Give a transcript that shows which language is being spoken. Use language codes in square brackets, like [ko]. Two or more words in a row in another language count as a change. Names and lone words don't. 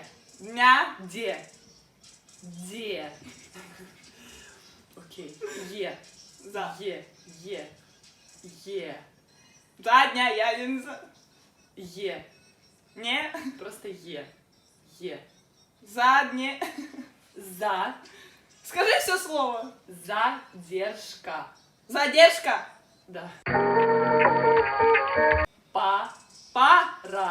[ru] Дня. Де. Де. Окей. Е. За. Е. Е. Е. Задняя. Я не знаю. Е. Не. Просто Е. Е. Задняя. За. Скажи все слово. Задержка. Задержка. Да. Паровоз.